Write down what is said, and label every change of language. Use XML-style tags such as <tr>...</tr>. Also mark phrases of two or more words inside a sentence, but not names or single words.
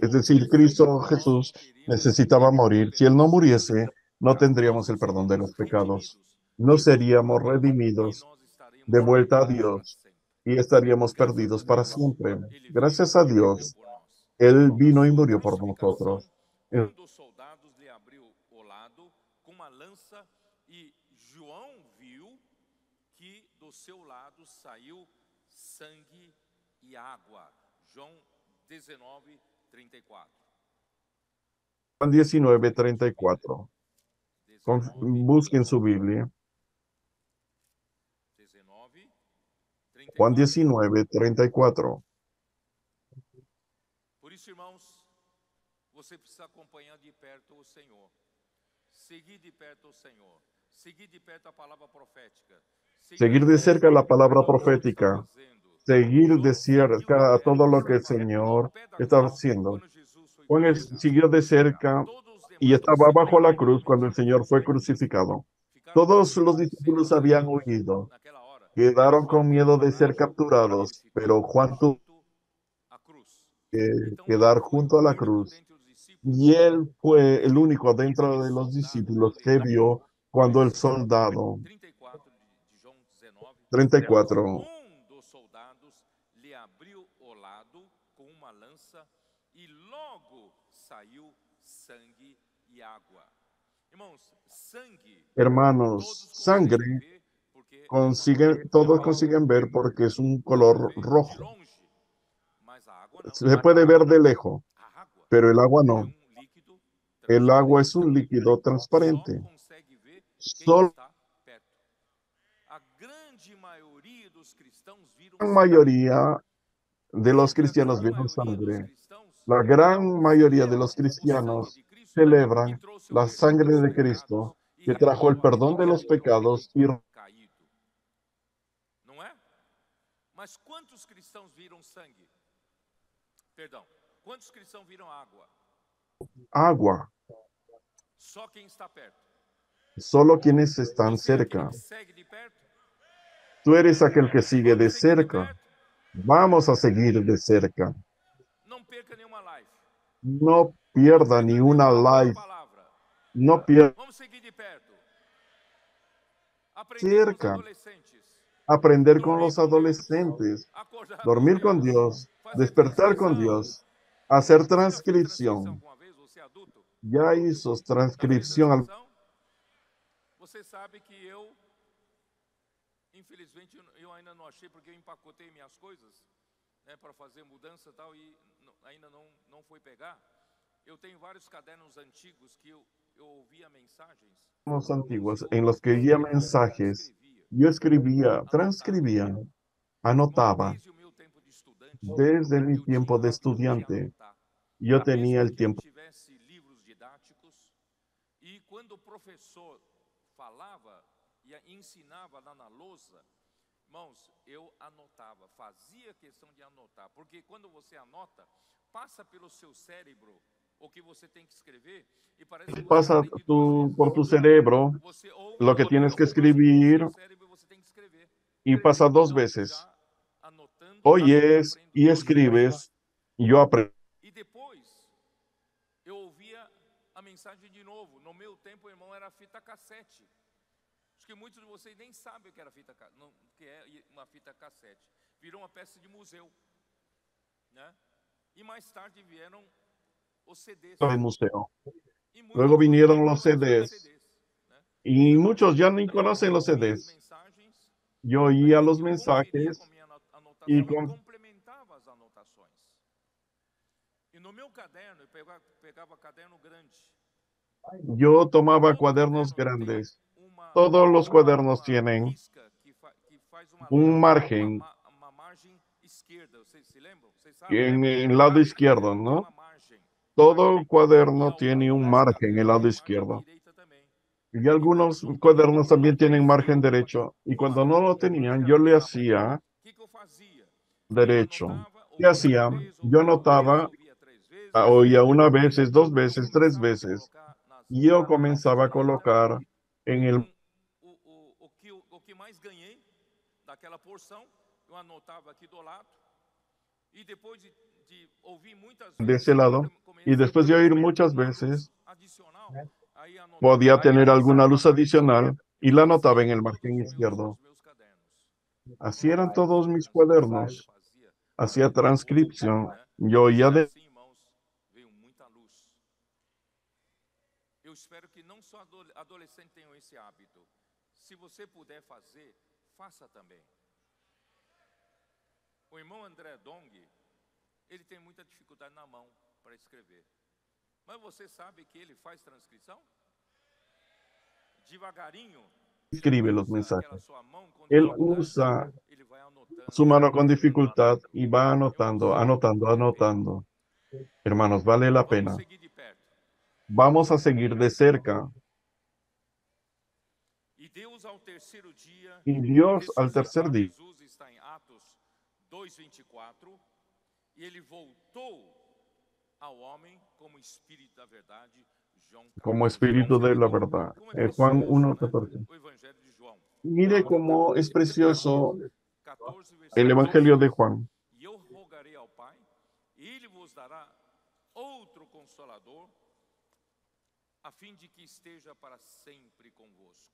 <es>Es decir, Cristo Jesús necesitaba morir. Si Él no muriese, no tendríamos el perdón de los pecados. No seríamos redimidos de vuelta a Dios y estaríamos perdidos para siempre. Gracias a Dios, Él vino y murió por nosotros.</es> <pt>Dos soldados lhe abriu o lado com uma lança e João viu que do seu lado saiu sangue e água. João 19:34.</pt> <es>Juan 19:34. Busquen su Biblia. 19:34. Juan 19:34.</es> <pt>Por isso, irmãos, você precisa acompanhar de perto o Senhor. Seguir de perto o Senhor. Seguir de perto a palavra profética.</pt> <es>Seguir de cerca la palabra profética. Seguir de cerca a todo lo que el Señor está haciendo. Juan siguió de cerca y estaba bajo la cruz cuando el Señor fue crucificado. Todos los discípulos habían huido. Quedaron con miedo de ser capturados, pero Juan tuvo que quedar junto a la cruz. Y él fue el único dentro de los discípulos que vio cuando el soldado 34. Dos soldados lhe abriu o lado com uma lança e logo saiu sangue e água. Irmãos, sangue. Hermanos, sangre todos consiguen ver porque es un color rojo. Se puede ver de lejos, pero el agua no. El agua es un líquido transparente. Solo la mayoría de los cristianos vieron sangre. La gran mayoría de los cristianos celebran la sangre de Cristo que trajo el perdón de los pecados y</es> <pt>não é? Mas quantos cristãos viram sangue? Perdão, quantos cristãos viram água?</pt> <es>agua.</es> <pt>Só quem está perto.</pt> <es>Solo quienes están cerca. Tú eres aquel que sigue de cerca. Vamos a seguir de cerca.</es> <pt>Não perca nenhuma live.</pt> <es>No pierda ni una live. No pierda.</es> <pt>Vamos seguir de perto.</pt> <es>Cerca. Aprender con los adolescentes. Dormir con Dios. Despertar con Dios. Hacer transcripción. Ya hizo transcripción.</es> <pt>Você sabe que infelizmente, eu ainda não achei, porque eu empacotei minhas coisas, né, para fazer mudança e tal, e ainda não foi pegar. Eu tenho vários cadernos antigos que</pt> <es>antiguos en los que oía mensajes, yo escribía, transcribía, anotaba. Desde mi tiempo de estudiante, yo tenía el tiempo.</es> <pt>E quando o professor falava e ensinava lá na lousa, irmãos, eu anotava, fazia questão de anotar, porque quando você anota, passa pelo seu cérebro o que você tem que escrever e parece que você</pt> <es>Pasa</es> <pt>aprende duas</pt> <es>por tu</es> <pt>vezes.</pt> <es>cerebro</es> <pt>Você ouve</pt> <es>lo que</es> <pt>uma</pt> <es>tienes</es> <pt>vez,</pt> <es>que</es> <pt>passa pelo</pt> <es>escribir</es> <pt>seu cérebro e você tem que escrever.</pt> <es>y pasa dos</es> <pt>Então,</pt> <es>veces.</es> <pt>já anotando, eu</pt> <es>Oyes</es> <pt>aprendo</pt> <es>y</es> <pt>duas vezes.</pt> <es>escribes, y yo aprendo.</es> <pt>E depois, eu ouvia a mensagem de novo. No meu tempo, irmão, era fita cassete. Acho que muitos de vocês nem sabem o que era que é uma fita cassete. Virou uma peça de museu, né? E mais tarde vieram os CDs.</pt> <es>El museo.</es> <pt>E muitos</pt> <es>Luego vinieron los</es> <pt>conhecem</pt> <es>CDs.</es> <pt>né?</pt> <es>Y</es> <pt>Eu</pt> <es>muchos ya ni</es> <pt>anotava,</pt> <es>conocen los</es> <pt>ouvia as</pt> <es>CDs.</es> <pt>mensagens,</pt> <es>Yo oía</es> <pt>aí</pt> <es>los</es> <pt>eu conferia com</pt> <es>mensajes</es> <pt>minha anotação</pt> <es>y</es> <pt>e</pt> <es>con,</es> <pt>complementava as anotações. E no meu caderno, eu pegava caderno grande.</pt> <es>yo tomaba</es> <pt>Todo</pt> <es>cuadernos</es> <pt>caderno tem</pt> <es>grandes.</es> <pt>uma</pt> <es>Todos los cuadernos tienen</es> <pt>risca que faz</pt> <es>un margen</es> <pt>uma margem esquerda. Vocês se lembram? Vocês sabem?</pt> <es>en el lado izquierdo,</es> <pt>Tem</pt> <es>¿no?</es> <pt>uma margem.</pt> <es>Todo</es> <pt>E</pt> <es>cuaderno tiene un</es> <pt>alguns</pt> <es>margen en el</es> <pt>cadernos</pt> <es>lado</es> <pt>têm margem</pt> <es>izquierdo.</es> <pt>direita também.</pt> <es>Y algunos</es> <pt>Então,</pt> <es>cuadernos también tienen margen derecho. Y cuando no lo tenían, yo le hacía</es> <pt>o que eu fazia? Eu</pt> <es>derecho.</es> <pt>anotava,</pt> <es>¿Qué</es> <pt>ouvia uma</pt> <es>hacía?</es> <pt>vez,</pt> <es>Yo</es> <pt>ouvia duas vezes,</pt> <es>anotaba,</es> <pt>ouvia três vezes.</pt> <es>oía una vez, dos veces, tres</es> <pt>Começava a</pt> <es>veces.</es> <pt>colocar</pt> <es>Y yo</es> <pt>na</pt> <es>comenzaba a</es> <pt>direita</pt> <es>colocar en el</es> <pt>o que mais ganhei daquela porção, eu anotava aqui do lado. E depois de ouvir muitas</pt> <es>de</es> <pt>vezes,</pt> <es>ese lado. Y después de oír muchas veces,</es> <pt>adicional, aí anotava</pt> <es>podía tener alguna luz adicional y la anotaba en el</es> <pt>todos</pt> <es>margen</es> <pt>os</pt> <es>izquierdo.</es> <pt>meus cadernos.</pt> <es>Así eran todos mis cuadernos.</es> <pt>Fazia</pt> <es>Hacía transcripción.</es> <pt>né?</pt> <es>Yo oía de</es> <pt>Assim, irmãos, veio muita luz. Eu espero que não só adolescentes tenham esse hábito. Se você puder fazer, faça também. O irmão André Dong, ele tem muita dificuldade na mão para escrever. Mas você sabe que ele faz transcrição? Devagarinho.</pt> <es>escribe los mensajes. Él usa</es> <pt>Ele vai anotando.</pt> <es>su mano con dificultad y va anotando, anotando, anotando. Hermanos, vale la</es> <pt>Vamos</pt> <es>pena.</es> <pt>seguir de perto.</pt> <es>Vamos a seguir de cerca.</es> <pt>E Deus ao terceiro dia,</pt> <es>Y Dios al tercer día,</es> <pt>Jesus está em Atos 2:24, e ele voltou ao homem como espírito da verdade, João 14.</pt> <es>como espíritu de la verdad.</es> <pt>Como é</pt> <es>Juan</es> <pt>precioso,</pt> <es>1:14.</es> <pt>né? O evangelho de João.</pt> <es>Mire cómo es precioso</es> <pt>14,</pt> <es>el</es> <pt>versículo</pt> <es>Evangelio</es> <pt>12.</pt> <es>de Juan.</es> <pt>E eu rogarei ao Pai, e ele vos dará outro consolador, a fim de que esteja para sempre convosco.</pt>